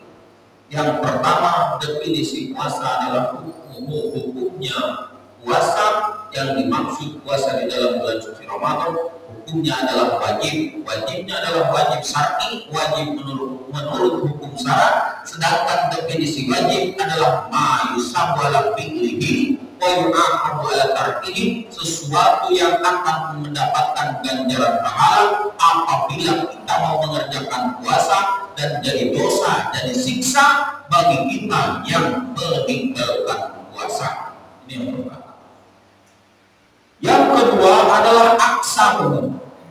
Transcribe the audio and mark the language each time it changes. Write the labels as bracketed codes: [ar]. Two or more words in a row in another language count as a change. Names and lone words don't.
[id] Yang pertama, definisi puasa adalah hukumnya puasa. Yang dimaksud puasa di dalam bulan suci Ramadan, hukumnya adalah wajib. Wajibnya adalah wajib syar'i, wajib menurut hukum syara. Sedangkan definisi wajib adalah [ar] ما يثاب على فعله و يعاقب على تركه, [id] sesuatu yang akan mendapatkan ganjaran pahala apabila kita mau mengerjakan puasa, dan jadi dosa, jadi siksa bagi kita yang meninggalkan puasa. Ini yang pertama. Yang kedua adalah aksamuhu.